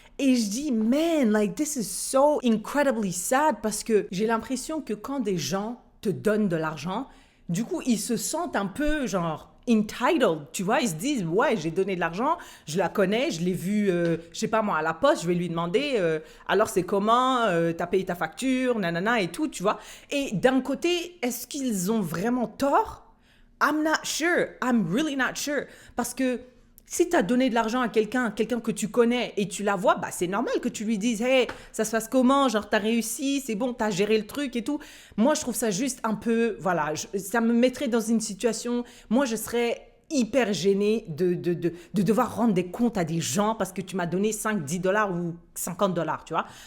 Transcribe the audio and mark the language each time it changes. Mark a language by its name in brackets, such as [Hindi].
[French] Et je dis, [English] man, like, this is so incredibly sad [French] parce que j'ai l'impression que quand des gens te donnent de l'argent, du coup, ils se sentent un peu, genre, entitled, tu vois. Ils se disent, ouais, j'ai donné de l'argent, je la connais, je l'ai vue, je sais pas moi, à la poste, je vais lui demander, alors c'est comment, t'as payé ta facture, nanana et tout, tu vois. Et d'un côté, est-ce qu'ils ont vraiment tort? [English] I'm not sure, I'm really not sure. [French] Parce que si tu as donné de l'argent à quelqu'un que tu connais et tu la vois, bah c'est normal que tu lui dises « Hey, ça se passe comment? Genre, t'as réussi, c'est bon, t'as géré le truc et tout. » Moi, je trouve ça juste un peu... Voilà, ça me mettrait dans une situation... Moi, je serais hyper gênée de devoir rendre des comptes à des gens parce que tu m'as donné 5, 10 dollars ou 50 dollars, tu vois.